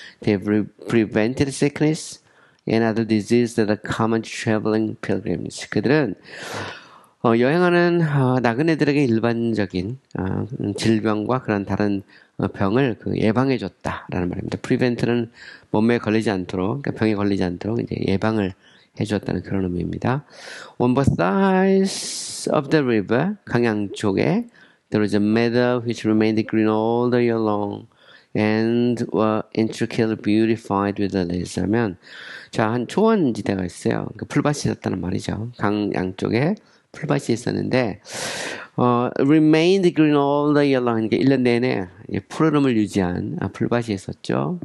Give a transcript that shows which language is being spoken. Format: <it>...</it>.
<en>They prevented sickness and other diseases that are common to traveling pilgrims.</en> <ko>그들은 여행하는 나그네들에게 일반적인 질병과 그런 다른 병을 예방해줬다라는 말입니다. prevent는 몸에 걸리지 않도록, 그러니까 병에 걸리지 않도록 이제 예방을 해줬다는 그런 의미입니다.</ko> <en>On both sides of the river,</en> <ko>강양 쪽에</ko> <en>there was a meadow which remained green all the year long and were intricately beautified with the lilies.</en> <ko>하면 한 초원지대가 있어요. 풀밭이 있었다는 말이죠. 강 양쪽에 풀밭이 있었는데</ko> <en>remained green all the year long.</en> <ko>그러니까 1년 내내 푸르름을 유지한 풀밭이 있었죠.</ko>